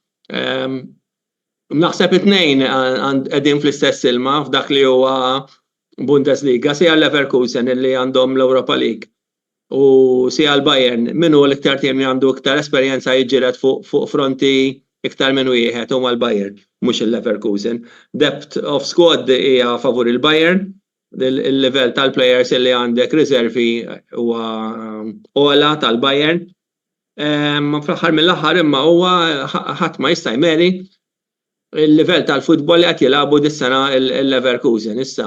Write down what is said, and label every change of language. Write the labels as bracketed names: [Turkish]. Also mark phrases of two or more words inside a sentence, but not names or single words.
[Maltese] Naħseb it-tnejn qegħdin fl-istess ilma f'dak li huwa Bundesliga, sija Leverkusen illi għandhom l-Europa League. U sija l-Bayern, minnu l-iktar tim li għandu iktar esperjenza jiġġieled fuq fronti iktar minn wieħed huma l-Bayern, mhux il-Leverkusen. [English] Depth of squad [Maltese] hija favur il-Bayern, il-level tal-players li għandek riservi huwa ola tal-Bayern. Fl-aħħar mill-aħħar imma huwa ħadd ma jista' jmeri il-level tal-futbol li qed jilagħbu dis-sena il-Leverkusen issa.